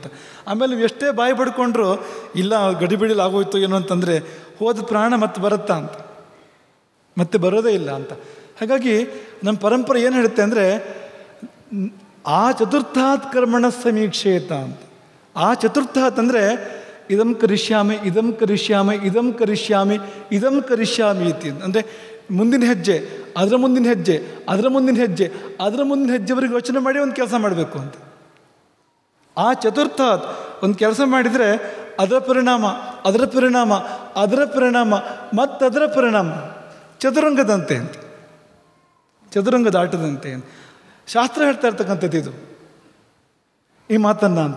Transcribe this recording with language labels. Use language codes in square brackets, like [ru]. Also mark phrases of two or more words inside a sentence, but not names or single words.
[kn] ಆಮೇಲೆ ನೀವು ಎಷ್ಟೇ ಬಾಯಿ ಪಡ್ಕೊಂಡ್ರು, ಇಲ್ಲ ಗಡಿಬಿಡಿಲಿ ಆಗೋಯ್ತು ಏನೋ ಅಂತಂದರೆ ಹೋದ ಪ್ರಾಣ ಮತ್ತೆ ಬರುತ್ತಾ ಅಂತ, ಮತ್ತೆ ಬರೋದೇ ಇಲ್ಲ ಅಂತ. ಹಾಗಾಗಿ ನಮ್ಮ ಪರಂಪರೆ ಏನು ಹೇಳುತ್ತೆ ಅಂದರೆ, [sa] ಆ ಚತುರ್ಥಾತ್ ಕರ್ಮಣ ಸಮೀಕ್ಷೇತ [kn] ಅಂತ. [sa] ಆ ಚತುರ್ಥಾತ್ ಅಂದರೆ ಇದಂ ಕರಿಷ್ಯಾಮಿ ಇದಂ ಕರಿಷ್ಯಾಮಿ ಇದಂ ಕರಿಷ್ಯಾಮಿ ಇದಂ ಕರಿಷ್ಯಾಮಿ ಇತಿ. [kn] ಅಂದರೆ ಮುಂದಿನ ಹೆಜ್ಜೆ, ಅದರ ಮುಂದಿನ ಹೆಜ್ಜೆ, ಅದರ ಮುಂದಿನ ಹೆಜ್ಜೆ, ಅದರ ಮುಂದಿನ ಹೆಜ್ಜೆವರೆಗೆ ಯೋಚನೆ ಮಾಡಿ ಒಂದು ಕೆಲಸ ಮಾಡಬೇಕು ಅಂತ. ಆ ಚತುರ್ಥಾತ್ ಒಂದು ಕೆಲಸ ಮಾಡಿದರೆ ಅದರ ಪರಿಣಾಮ, ಅದರ ಪರಿಣಾಮ, ಅದರ ಪರಿಣಾಮ, ಮತ್ತದರ ಪರಿಣಾಮ, ಚದುರಂಗದಂತೆ ಅಂತ, ಚದುರಂಗದ ಆಟದಂತೆ ಅಂತ ಶಾಸ್ತ್ರ ಹೇಳ್ತಾ ಇರ್ತಕ್ಕಂಥದ್ದು ಇದು, ಈ ಮಾತನ್ನು ಅಂತ.